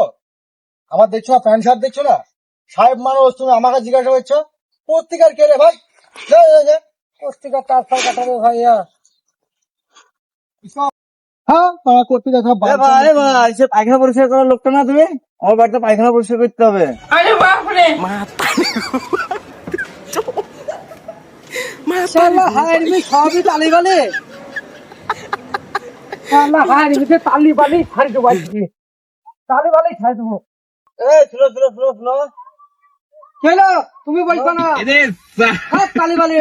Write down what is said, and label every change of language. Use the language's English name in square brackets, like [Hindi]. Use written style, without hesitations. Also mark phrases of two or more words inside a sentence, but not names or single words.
[Bangla] আমার দেখছো না, প্যান্ট শার্ট দেখছো না? সাহেব মানুষ, তুমি আমাকে জিজ্ঞাসা করছো পত্রিকার কে রে ভাই? যা, যা, যা। পত্রিকা তার ফার কাটাবে ভাইয়া। হ্যাঁ তারা পত্রিকা সব এ ভাই এ ভাই, সে পায়খানা পরিষ্কার করার লোকটা না তুমি? আমার বাড়িতে পায়খানা পরিষ্কার করতে হবে। [Hindi] अरे बाप रे। [Bangla] শালা হাইরবি সবই তালি বালি। শালা হাইরবি তালি বালি ছাড়ি দেবো আজকে। তালি বালি ছাড়ি দেবো। এই শুনো শুনো শুনো শুনো, কেন তুমি বলছো না? সব তালি বালি।